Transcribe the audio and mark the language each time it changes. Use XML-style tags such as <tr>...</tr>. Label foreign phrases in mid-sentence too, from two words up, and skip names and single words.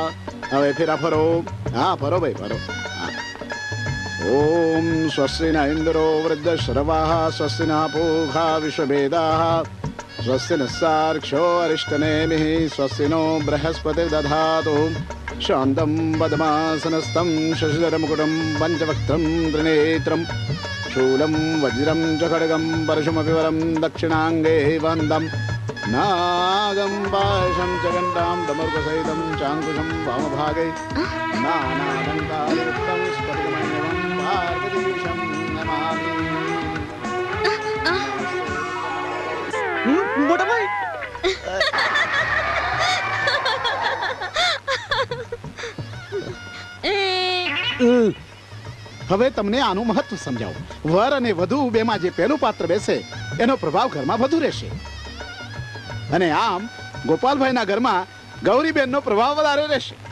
<gu>હવે ફેરા ફરો. હા, ફરો ભાઈ ફરો.</gu> <sa>ઓમ સ્વસ્તિ ન ઇન્દ્રો વૃદ્ધશ્રવાઃ સ્વસ્તિ ન પૂષા વિશ્વવેદાઃ સ્વસ્તિ નઃ અરિષ્ટનેમિઃ સ્વસ્તિ નો બૃહસ્પતિર્દધાતુ શાન્तं પદ્માસનસ્થં શશિધરमुकुटं પંચવક્त्रं ત્રિનેत्रं शूलं वज्रं च खड्गं परशुमपि वरं दक्षिणाङ्गे वन्दं नागं पाशं च घण्टां दमर्कसहितं चाङ्कुशं वामभागे नानालङ्कारयुक्तं स्फटिकमण्डलं पार्वतीशं नमामि.</sa> <gu>મોટા ભાઈ હવે તમને આનું મહત્વ સમજાવું. વર અને વધુ બેમાં જે પહેલું પાત્ર બેસે એનો પ્રભાવ ઘરમાં વધુ રહેશે, અને આમ ગોપાલભાઈના ઘરમાં ગૌરીબેનનો પ્રભાવ વધારે રહેશે.</gu>